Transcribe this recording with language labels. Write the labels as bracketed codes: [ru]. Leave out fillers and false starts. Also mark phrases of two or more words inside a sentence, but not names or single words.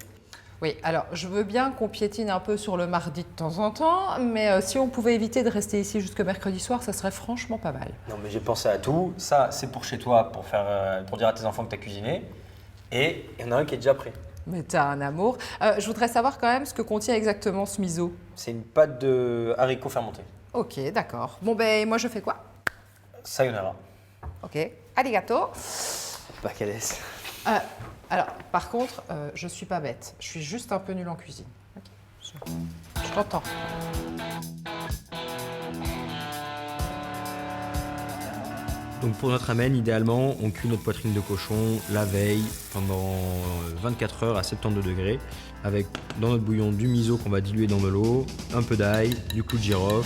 [fr] Oui, alors je veux bien qu'on piétine un peu sur le mardi de temps en temps, mais si on pouvait éviter de rester ici jusque mercredi soir, ça serait franchement pas mal. Non, mais j'ai pensé à tout. Ça, c'est pour chez toi, pour dire à tes enfants que tu as cuisiné. Et il y en a un qui est déjà prêt. Mais t'as un amour. Je voudrais savoir quand même ce que contient exactement ce miso. C'est une pâte de haricots fermentés. Ok, d'accord. Bon, ben moi je fais quoi? Sayonara. Ok, arigato. Pas qu'elle est. Alors, par contre, je suis pas bête. Je suis juste un peu nulle en cuisine. Ok, je t'entends. Donc pour notre ramen, idéalement, on cuit notre poitrine de cochon la veille pendant 24 heures à 72 degrés avec dans notre bouillon du miso qu'on va diluer dans de l'eau, un peu d'ail, du clou de girofle.